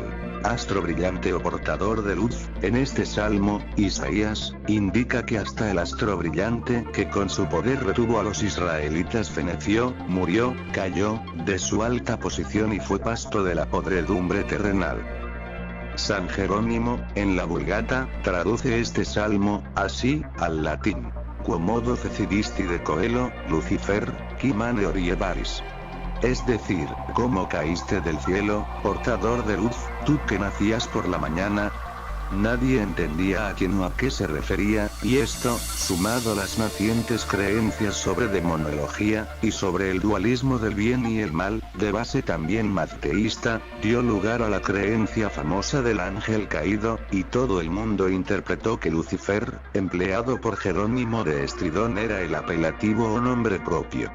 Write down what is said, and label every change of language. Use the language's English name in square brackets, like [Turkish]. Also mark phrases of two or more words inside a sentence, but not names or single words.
[Spanish] Astro brillante o portador de luz. En este salmo, Isaías indica que hasta el astro brillante que con su poder retuvo a los israelitas feneció, murió, cayó de su alta posición y fue pasto de la podredumbre terrenal. San Jerónimo, en la Vulgata, traduce este salmo, así, al latín. [Latin] Quomodo fecidisti de coelo, Lucifer, qui mane orievaris. [Spanish] Es decir, ¿cómo caíste del cielo, portador de luz, tú que nacías por la mañana? Nadie entendía a quién o a qué se refería, y esto, sumado a las nacientes creencias sobre demonología, y sobre el dualismo del bien y el mal, de base también mazteísta, dio lugar a la creencia famosa del ángel caído, y todo el mundo interpretó que Lucifer, empleado por Jerónimo de Estridón, era el apelativo o nombre propio.